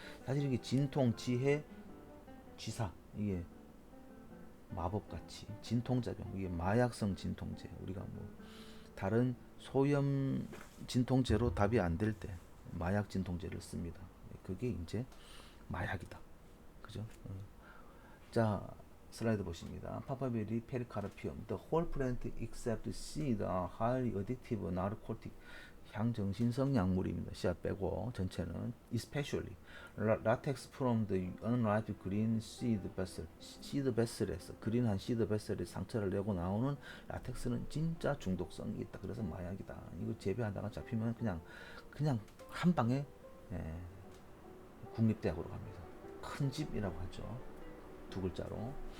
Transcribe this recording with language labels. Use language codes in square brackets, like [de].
[ko] 사실 이게 진통, 지혜, 지사, 이게 마법같이 진통작용, 이게 마약성 진통제, 우리가 뭐 다른 소염 진통제로 답이 안 될 때 마약 진통제를 씁니다. 그게 이제 마약이다. 그죠? 자, 슬라이드 보십니다. 파파베리 페리카르피움. [en] The whole plant except seed are highly addictive narcotic. [ko] 향정신성 약물입니다. 씨앗 빼고 전체는 [en] especially latex from the unripe green seed vessel. [ko] seed vessel에서 그린한 seed vessel에 상처를 내고 나오는 라텍스는 진짜 중독성이 있다. 그래서 마약이다. 이거 재배하다가 잡히면 그냥 한 방에 국립대학으로 갑니다. 큰 집이라고 하죠. 두 글자로.